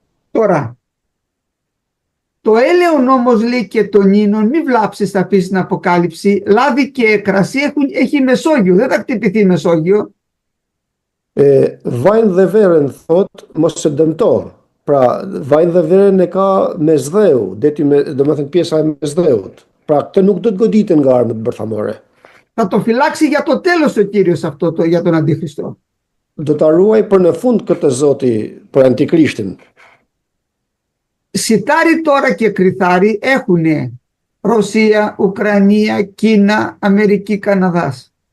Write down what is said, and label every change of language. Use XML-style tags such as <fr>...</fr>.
<el>Τώρα, το έλαιον όμως λέει και τον ίνων, μη βλάψεις θα πει στην Αποκάλυψη, λάδι και κρασί έχει Μεσόγειο, δεν θα χτυπηθεί η Μεσόγειο.</el> <sq>Vajin dhe verën thot mos e dëmto. Pra vajin dhe verën e ka mesdheu, deti domethënë pjesa e mesdheut. Pra këtë nuk do të goditen nga armët bërthamore.</sq> <el>Θα το φυλάξει για το τέλος ο Κύριος αυτό, για τον Αντίχριστο.</el> <sq>Do ta ruaj për në fund këtë Zoti për Antikrishtin.</sq> <el>Σιτάρι τώρα και κρυθάρι έχουν Ρωσία, Ουκρανία, Κίνα, Αμερική, Καναδάς.</el>